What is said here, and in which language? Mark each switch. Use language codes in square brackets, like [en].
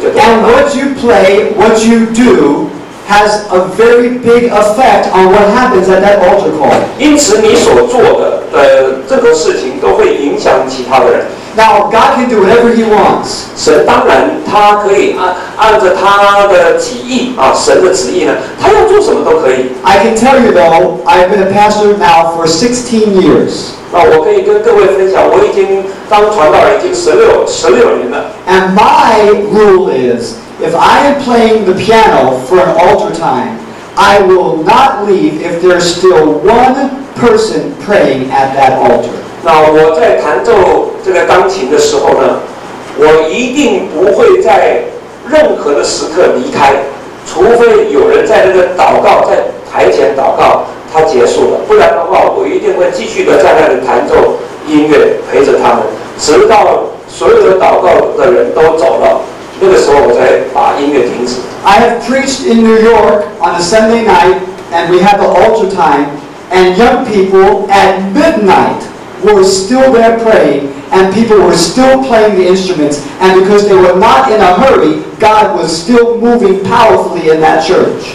[en] And what you play, what you do, has a very big effect on what happens at that altar call. [zh] 因此，你所做的这个事情都会影响其他的人。 [en] Now, God can do whatever He wants. [zh] 神当然他可以按着他的旨意神的旨意呢，他要做什么都可以。 [en] I can tell you though, I've been a pastor now for 16 years. [zh] 那我可以跟各位分享，我已经当传道人已经16年了。 [en] And my rule is, if I am playing the piano for an altar time, I will not leave if there's still one person praying at that altar. [zh] 那我在弹奏这个钢琴的时候呢，我一定不会在任何的时刻离开，除非有人在那个祷告，在台前祷告，他结束了，不然的话，我一定会继续的在那里弹奏音乐，陪着他们，直到所有的祷告的人都走了，那个时候我才把音乐停止。 [en] I have preached in New York on a Sunday night, and we had the altar time, and young people at midnight were still there praying, and people were still playing the instruments, and because they were not in a hurry, God was still moving powerfully in that church.